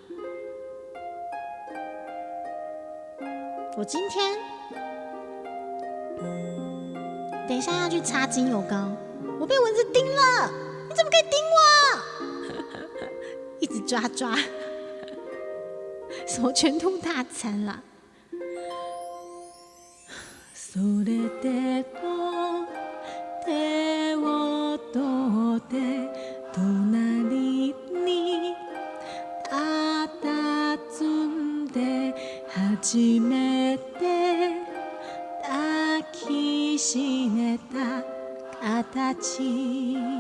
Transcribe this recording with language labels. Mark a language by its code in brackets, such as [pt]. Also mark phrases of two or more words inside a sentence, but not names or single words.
[zh] 我今天等一下要去擦精油膏，我被蚊子叮了！你怎么可以叮我？一直抓，什么全兔大餐啦！ [ja] それでも手を取って隣に佇んで初めて抱きしめた形